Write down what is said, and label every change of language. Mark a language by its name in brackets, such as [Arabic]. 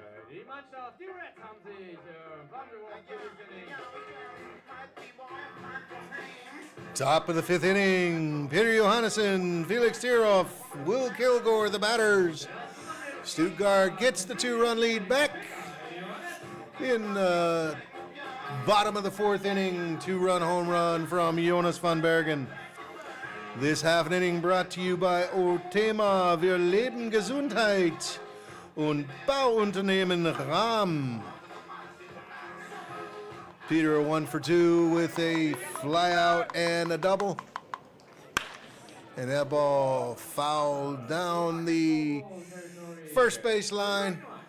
[German] Die Mannschaft, die Reds haben sich warm geworden für das Inning. [English] Top of the 5th inning, Peter Johannesson, Felix Tiroff, Will Kilgore, the batters. Stuttgart gets the 2-run lead back in the bottom of the 4th inning. 2-run home run from Jonas van Bergen. This half an inning brought to you by Otema, [German] Wir leben Gesundheit [English] und Bauunternehmen Rahm. Peter 1 for 2 with a flyout and a double. And that ball fouled down the first base line.